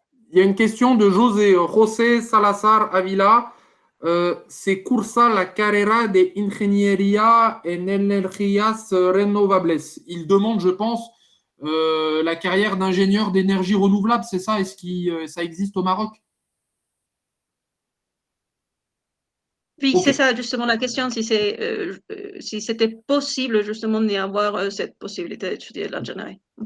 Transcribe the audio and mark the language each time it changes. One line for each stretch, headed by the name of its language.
French: Il y a une question de José Salazar Avila.
Spanish: Se cursa la carrera de ingeniería en energías renovables.
French: Il demande, je pense, la carrière d'ingénieur d'énergie renouvelable, c'est ça? Est-ce que ça existe au Maroc? Oui, Ok. c'est ça justement la question, si c'était possible justement d'y avoir cette possibilité d'étudier l'ingénierie.